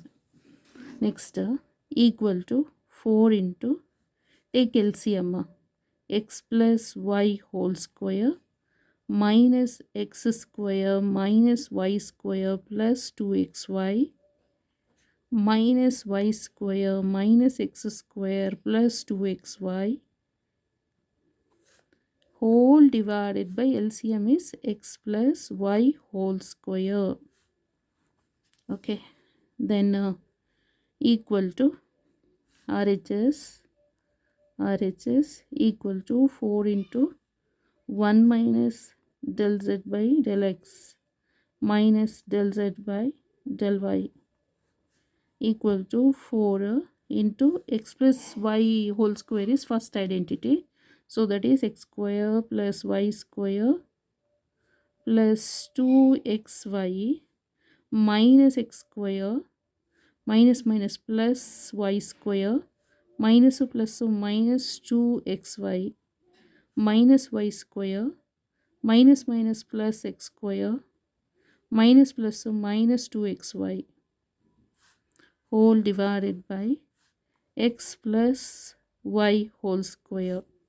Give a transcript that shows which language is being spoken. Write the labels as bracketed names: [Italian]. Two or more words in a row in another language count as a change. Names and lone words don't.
[English] Next equal to 4 into, take LCM, x plus y whole square minus x square minus y square plus 2xy minus y square minus x square plus 2xy whole divided by LCM is x plus y whole square. Okay, then equal to RHS equal to 4 into 1 minus del z by del x minus del z by del y equal to 4 into x plus y whole square is first identity. So that is x square plus y square plus 2xy minus x square minus minus plus y square minus plus minus 2xy minus y square minus minus plus x square minus plus minus 2xy whole divided by x plus y whole square.